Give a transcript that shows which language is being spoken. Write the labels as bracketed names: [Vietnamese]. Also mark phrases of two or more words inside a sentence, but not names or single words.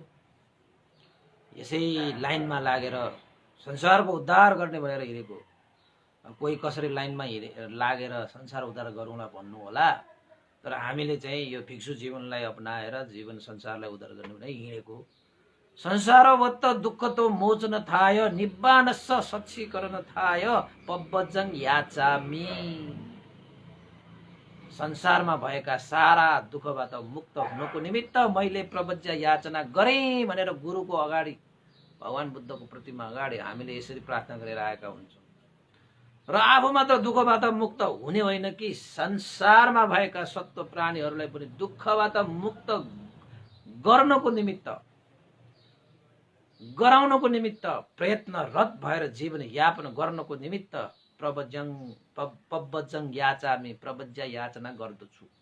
[Nepali] यसै लाइनमा लागेर संसारको उद्धार गर्ने भनेर हिँडेको। कोही कसरी लाइनमा लागेर संसार उद्धार गरौँला भन्नु होला, तर हामीले चाहिँ यो भिक्षु जीवनलाई अपनाएर जीवन संसारलाई उद्धार गर्ने भनेर हिँडेको। [Pali] संसारवत्त दुःख तो मोचन थाय, निब्बानस्स सच्चीकरण थाय, पब्बजं याचामि। [Nepali] संसारमा भएका सारा दुःखबाट मुक्त हुनको निमित्त मैले प्रवज्य याचना गरेँ भनेर गुरुको अगाडि, भगवान बुद्धको प्रतिमा अगाडि हामीले यसरी प्रार्थना गरेर आएका हुन्छौँ। र आफू मात्र दुःखबाट मुक्त हुने होइन कि संसारमा भएका सत्व प्राणीहरूलाई पनि दुःखबाट मुक्त गर्नको निमित्त, गराउनको निमित्त प्रयत्नरत भएर जीवन यापन गर्नको निमित्त [Pali] पब्बजं याचामि, [Nepali] प्रवज्य याचना गर्दछु।